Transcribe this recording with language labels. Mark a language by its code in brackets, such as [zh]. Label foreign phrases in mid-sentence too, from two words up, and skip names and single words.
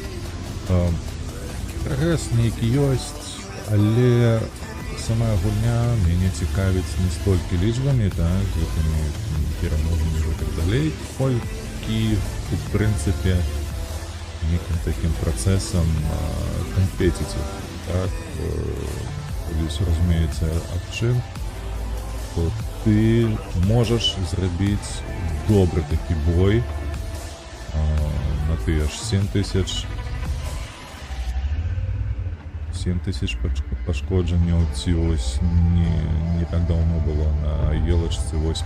[be] Прагрэс нейкі ёсць, але сама гульня мяне цікавіць не столькі лічбамі, так, гэтымі перамогамі і так далей, колькі, у прынцыпе, некім такім працэсам компетитив, так, [ru] здесь разумеется [be] аб чым, то ты можаш зрабіць добры такі бой на тыя ж 7000 пашкоджанняў, ці ось не так даўно было на елачцы 8.